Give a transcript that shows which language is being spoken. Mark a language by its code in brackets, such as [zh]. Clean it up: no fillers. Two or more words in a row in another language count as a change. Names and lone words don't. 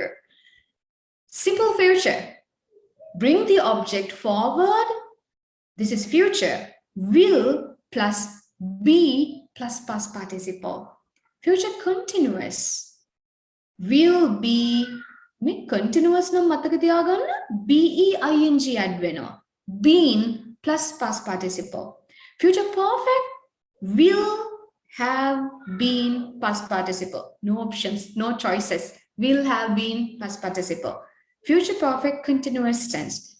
[en] Simple future. Bring the object forward. This is future. Will plus be plus past participle. Future continuous. Will be continuous [si] න මතක තියාගන්න [en] being add vena. Been plus past participle. Future perfect. Will have been past participle. No options, no choices. Will have been past participle. Future perfect continuous tense.